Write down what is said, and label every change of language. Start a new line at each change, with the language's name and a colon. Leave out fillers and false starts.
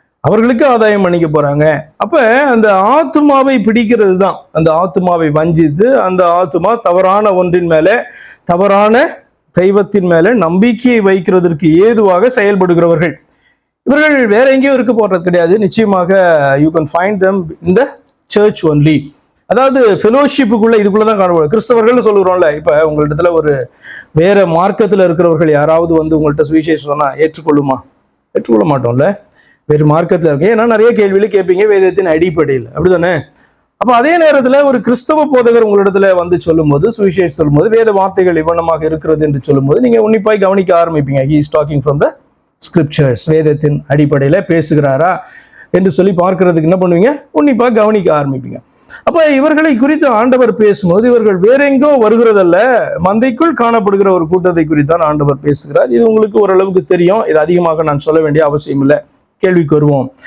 Tamil: அவர்களுக்கு ஆதாயம் பண்ணிக்க போறாங்க. அப்ப அந்த ஆத்மாவை பிடிக்கிறது தான், அந்த ஆத்மாவை வஞ்சித்து அந்த ஆத்மா தவறான ஒன்றின் மேல, தவறான தெய்வத்தின் மேல நம்பிக்கையை வைக்கிறதற்கு ஏதுவாக செயல்படுகிறவர்கள். இவர்கள் வேற எங்கேயும் இருக்க போறது கிடையாது. நிச்சயமாக
English: You can find them in the church only.
Tamil: அதாவது ஃபெலோஷிப்புக்குள்ள இதுக்குள்ளதான் காணப்படும். கிறிஸ்தவர்கள் சொல்லுகிறோம்ல, இப்ப உங்களிடத்துல ஒரு வேற மார்க்கத்துல இருக்கிறவர்கள் யாராவது வந்து உங்கள்கிட்ட சுவிசேஷம் சொன்னா ஏற்றுக்கொள்ளுமா? ஏற்றுக்கொள்ள மாட்டோம்ல. வேறு மார்க்கத்துல இருக்கு. ஏன்னா நிறைய கேள்வியில கேட்பீங்க வேதத்தின் அடிப்படையில், அப்படிதானே? அப்ப அதே நேரத்துல ஒரு கிறிஸ்தவ போதகர் உங்களிடத்துல வந்து சொல்லும் போது, சுவிசேஷம் சொல்லும் போது, வேத வார்த்தைகள் இவ்வளமாக இருக்கிறது என்று சொல்லும் போது நீங்க உன்னிப்பாய் கவனிக்க ஆரம்பிப்பீங்க.
English: he is talking from the scriptures.
Tamil: வேதத்தின் அடிப்படையில பேசுகிறாரா என்று சொல்லி பார்க்கிறதுக்கு என்ன பண்ணுவீங்க, உன்னிப்பா கவனிக்க ஆரம்பிப்பீங்க. அப்ப இவர்களை குறித்து ஆண்டவர் பேசும்போது இவர்கள் வேற எங்கோ வருகிறதல்ல, மந்தைக்குள் காணப்படுகிற ஒரு கூட்டத்தை குறித்தான் ஆண்டவர் பேசுகிறார். இது உங்களுக்கு ஓரளவுக்கு தெரியும். இது அதிகமாக நான் சொல்ல வேண்டிய அவசியம் இல்லை. கேள்விக்கு வருவோம்.